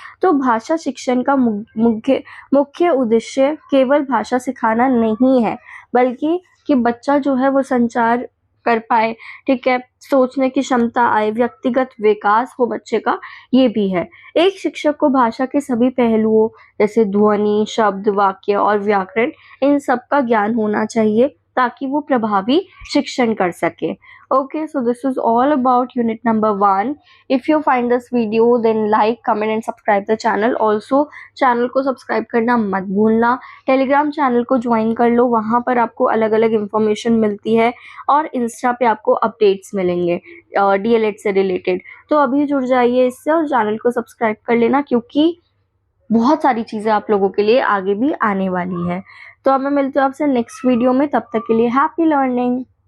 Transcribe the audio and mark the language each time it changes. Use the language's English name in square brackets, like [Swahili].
[Hindi] तो भाषा शिक्षण का मुख्य उद्देश्य केवल भाषा सिखाना नहीं है, बल्कि कि बच्चा जो है वो संचार कर पाए, ठीक है, सोचने की क्षमता आए, व्यक्तिगत विकास हो बच्चे का, ये भी है। एक शिक्षक को भाषा के सभी पहलुओं जैसे ध्वनि, शब्द, वाक्य और व्याकरण, इन सब का ज्ञान होना चाहिए, ताकि वो प्रभावी शिक्षण कर सके। [English] Okay, so this is all about unit number 1. If you find this video, then like, comment and subscribe the channel. [Hindi] Also, channel को सब्सक्राइब करना मत भूलना। टेलीग्राम चैनल को ज्वाइन कर लो, वहाँ पर आपको अलग अलग इंफॉर्मेशन मिलती है और इंस्टा पे आपको अपडेट्स मिलेंगे डीएलएड से रिलेटेड। तो अभी जुड़ जाइए इससे और चैनल को सब्सक्राइब कर लेना, क्योंकि बहुत सारी चीज़ें आप लोगों के लिए आगे भी आने वाली है। तो अब मैं मिलती हूँ आपसे नेक्स्ट वीडियो में, तब तक के लिए हैप्पी लर्निंग।